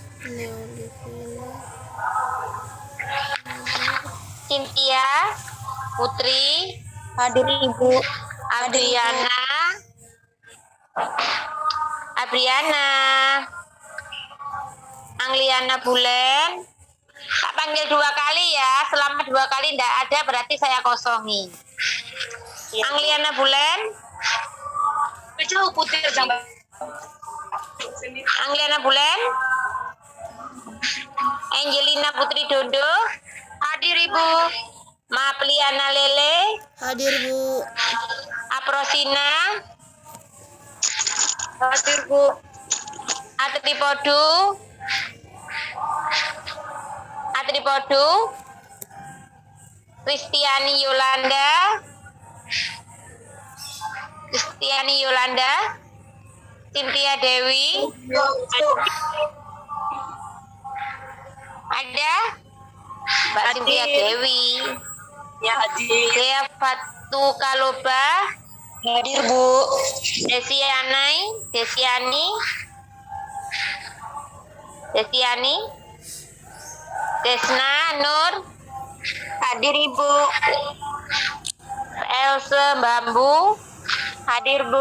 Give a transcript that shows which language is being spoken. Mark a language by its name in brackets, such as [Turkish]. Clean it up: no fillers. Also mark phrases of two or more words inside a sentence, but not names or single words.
[Indonesian] Cynthia, Putri, Hadir Ibu. Abriana, Angliana Bulen. Tak panggil 2 kali ya, selama 2 kali tidak ada berarti saya kosongi. Ya. Angliana Bulen. Angliana Bulen. Angelina Putri Dondo. Hadir Ibu. Mapliana Lele, Hadir, Bu. Aprosina, Hadir, Bu. Atripodu, Atripodu, Kristiani Yolanda, Kristiani Yolanda, Cynthia Dewi, ada Mbak Hadir. Cynthia Dewi, Ya, hadir. Dea Fatu Kaloba, Hadir, Bu. Desianai, Desiani, Desiani, Desna Nur, Hadir, Ibu. Else Bambu, hadir Bu.